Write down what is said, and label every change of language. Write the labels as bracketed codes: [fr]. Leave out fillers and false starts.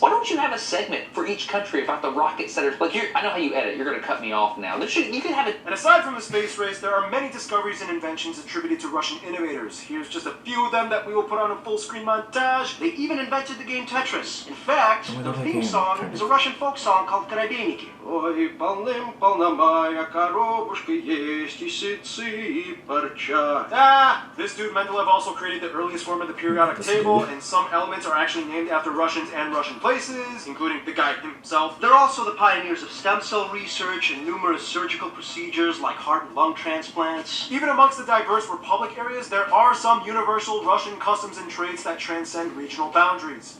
[en] Why don't you have a segment for each country about the rockets that are... Like, I know how you edit. You're going to cut me off now. You can have it... And aside from the space race, there are many discoveries and inventions attributed to Russian innovators. Here's just a few of them that we will put on a full-screen montage. They even invented the game Tetris. In fact, the theme song is a Russian folk song called Korabeniki. [ru] Ой, полным-полна моя коробушка есть и сытцы, и парча. [en] This dude Mendeleev also created the earliest form of the periodic table, and some elements are actually named after Russians and Russian places, including the guy himself. They're also the pioneers of stem cell research and numerous surgical procedures like heart and lung transplants. Even amongst the diverse republic areas, there are some universal Russian customs and traits that transcend regional boundaries.